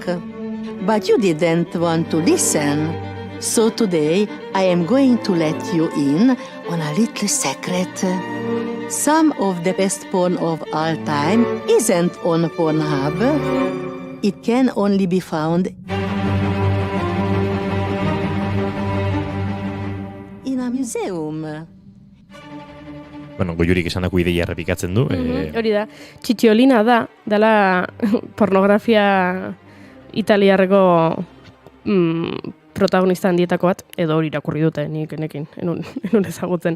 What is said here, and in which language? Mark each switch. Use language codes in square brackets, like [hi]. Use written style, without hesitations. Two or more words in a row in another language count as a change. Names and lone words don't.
[en] But you didn't want to listen. So today I am going to let you in on a little secret. Some of the best porn of all time isn't on Pornhub. It can only be found in a museum. [eu] Bueno, Goiurik esan dako ideia errepikatzen du. Hori da, Txitxiolina dela pornografia italiarreko protagonista handietako bat, edo hori irakurri dute, nik enekin, enun ezagutzen.